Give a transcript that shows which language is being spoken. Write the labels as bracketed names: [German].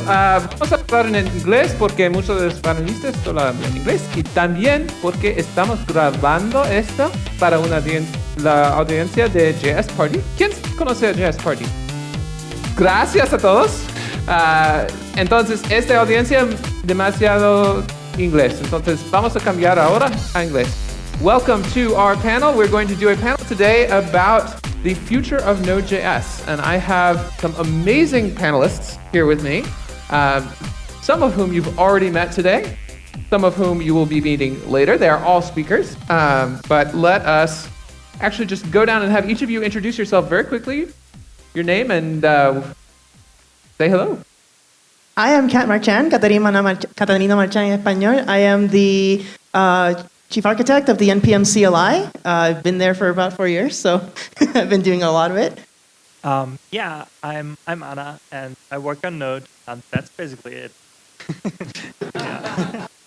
[Spanish] Vamos a hablar en inglés porque muchos de los panelistas hablan en inglés y también porque estamos grabando esto para la audiencia de JS Party. ¿Quién conoce a JS Party? Gracias a todos. Entonces, esta audiencia demasiado [English] inglés. [Spanish] Entonces, vamos a cambiar ahora a inglés. [English] Welcome to our panel. We're going to do a panel today about the future of Node.js. And I have some amazing panelists here with me, some of whom you've already met today, some of whom you will be meeting later. They are all speakers. But let us actually just go down and have each of you introduce yourself very quickly, your name, and say hello. I am Marchán, [Spanish] Catarina Marchán en español. [English] I am the chief architect of the NPM CLI. I've been there for about 4 years, so I've been doing a lot of it. Yeah, I'm Anna, and I work on Node, and that's basically it. Yeah.